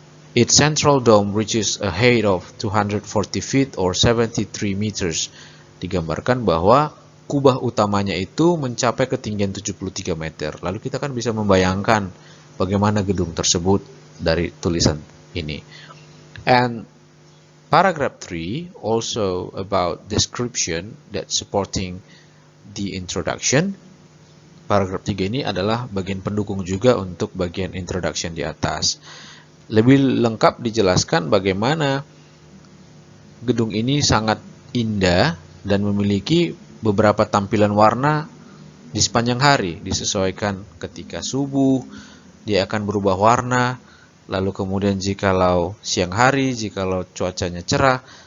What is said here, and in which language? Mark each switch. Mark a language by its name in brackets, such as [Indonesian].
[English] Its central dome reaches a height of 240 feet or 73 meters. [Indonesian] Digambarkan bahwa kubah utamanya itu mencapai ketinggian 73 meter. Lalu kita kan bisa membayangkan bagaimana gedung tersebut dari tulisan ini. [English] And paragraph 3 also about description that supporting the introduction. [Indonesian] Paragraf 3 ini adalah bagian pendukung juga untuk bagian introduction di atas. Lebih lengkap dijelaskan bagaimana gedung ini sangat indah dan memiliki beberapa tampilan warna di sepanjang hari, disesuaikan ketika subuh, dia akan berubah warna, lalu kemudian jikalau siang hari, jikalau cuacanya cerah,